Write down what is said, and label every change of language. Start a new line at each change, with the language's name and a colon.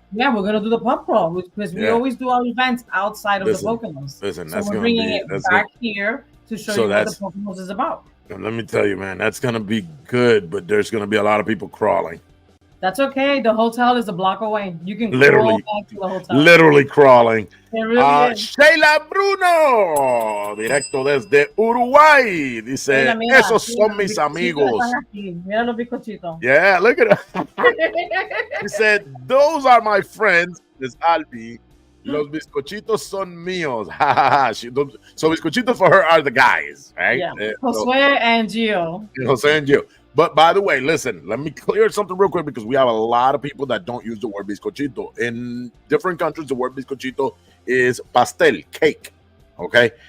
English: Yeah, we're gonna do the pub crawl because we always do our events outside of the Poconos. Listen, so we're bringing it back here to show you what the Poconos is about. And let me tell you, man, that's gonna be good. But there's gonna be a lot of people crawling. That's okay. The hotel is a block away. You can literally crawl back to the hotel. Literally crawling. It really is.
Spanish: Sheila Bruno, directo desde Uruguay. Dice, esos son mis amigos. Mira los bizcochitos.
English: Yeah, look at it. He said, those are my friends. This Albi.
Spanish: Los bizcochitos son míos.
English: So bizcochitos for her are the guys, right? Yeah. Josue and Gio. Jose and Gio. But by the way, listen, let me clear something real quick because we have a lot of people that don't use the word bizcochito. In different countries, the word bizcochito is pastel, cake, okay?